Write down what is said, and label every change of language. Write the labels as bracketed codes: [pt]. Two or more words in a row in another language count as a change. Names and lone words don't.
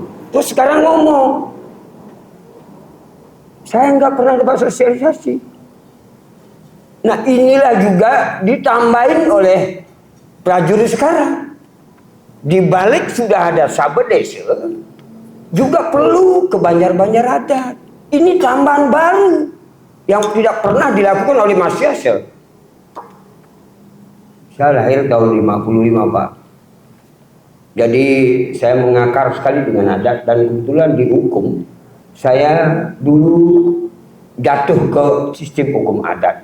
[id] Terus sekarang ngomong, saya nggak pernah dapat sosialisasi. Nah inilah juga ditambahin oleh prajurit sekarang. Di balik sudah ada Sabe Desa, juga perlu ke banjar-banjar adat. Ini tambahan baru yang tidak pernah dilakukan oleh Mas Yase. Saya lahir tahun 55, Pak. Jadi saya mengakar sekali dengan adat, dan kebetulan di hukum saya dulu jatuh ke sistem hukum adat.